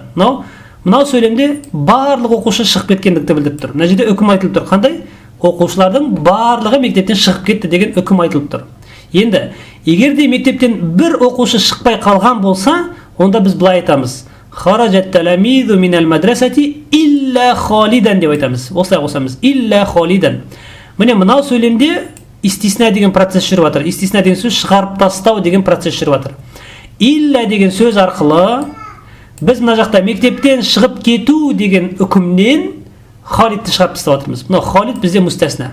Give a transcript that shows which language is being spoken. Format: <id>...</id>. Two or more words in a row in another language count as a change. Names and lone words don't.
<kk>Мынау сөйлемде барлық оқушы шығып кеткендікті білдіріп тұр. Мына жерде үкім айтылып тұр. Қандай? Оқушылардың барлығы мектептен шығып кетті деген үкім айтылып тұр. Енді, егер де мектептен бір оқушы шықпай қалған болса, онда біз былай айтамыз.</kk> <ar>خرجت التلاميذ من المدرسة إلا خالدا</ar> <kk>деп айтамыз. Осылай қосамыз.</kk> <ar>إلا خالدا.</ar> <kk>Міне мынау сөйлемде истисна деген процесс жүріп жатыр. Истисна деген сөз шығарып тастау деген процесс жүріп жатыр. Illa деген сөз арқылы біз мына жақта мектептен шығып кету деген үкімнен халидті шығарып тастап жатырмыз. Мына халид бізде мустасна.</kk>